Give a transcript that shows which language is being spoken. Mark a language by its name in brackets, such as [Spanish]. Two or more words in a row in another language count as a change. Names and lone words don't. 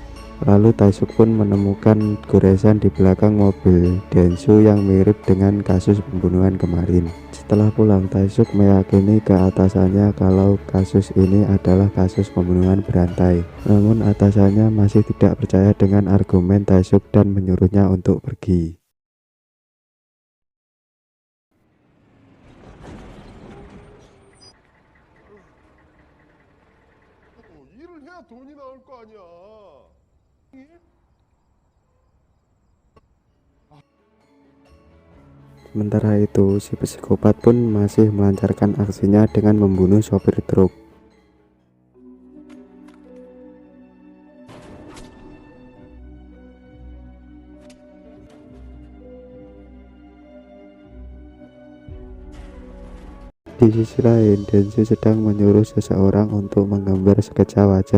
[Indonesian] Lalu Taesuk pun menemukan goresan di belakang mobil Densu yang mirip dengan kasus pembunuhan kemarin. Setelah pulang, Taesuk meyakini ke atasannya kalau kasus ini adalah kasus pembunuhan berantai. Namun atasannya masih tidak percaya dengan argumen Taesuk dan menyuruhnya untuk pergi. [Korean] 일을 해야 돈이 나올 거 아니야. [Indonesian] Sementara itu, si psikopat pun masih melancarkan aksinya dengan membunuh sopir truk. Di sisi lain, Densu sedang menyuruh seseorang untuk menggambar sketsa wajah